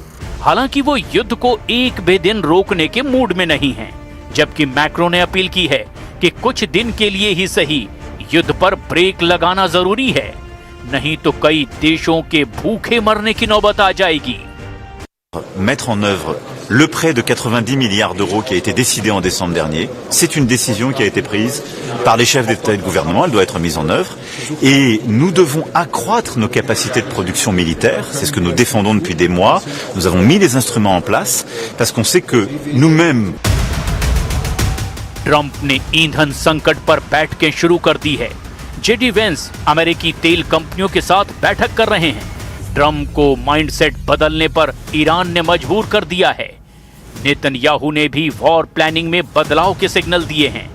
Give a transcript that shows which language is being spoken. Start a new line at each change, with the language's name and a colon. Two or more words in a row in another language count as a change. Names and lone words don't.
Hindi: हालांकि वो युद्ध को एक भी दिन रोकने के मूड में नहीं हैं, जबकि मैक्रो ने अपील की है कि कुछ दिन के लिए ही सही युद्ध पर ब्रेक लगाना जरूरी है, नहीं तो कई देशों के भूखे मरने की नौबत आ जाएगी।
French: Mettre en œuvre Le prêt de 90 milliards d'euros qui a été décidé en décembre dernier, c'est une décision qui a été prise par les chefs d'État et de gouvernement, elle doit être mise en œuvre et nous devons accroître nos capacités de production militaire, c'est ce que nous défendons depuis des mois, nous avons mis les instruments en place parce qu'on sait que nous-mêmes
Hindi: ट्रंप ने ईंधन संकट पर बैठकें शुरू कर दी है। जेडी वेंस अमेरिकी तेल कंपनियों के साथ बैठक कर रहे हैं। ट्रंप को माइंडसेट बदलने पर ईरान ने मजबूर कर दिया है। नेतन्याहू ने भी
English: war planning
Hindi: में बदलाव के सिग्नल दिए हैं।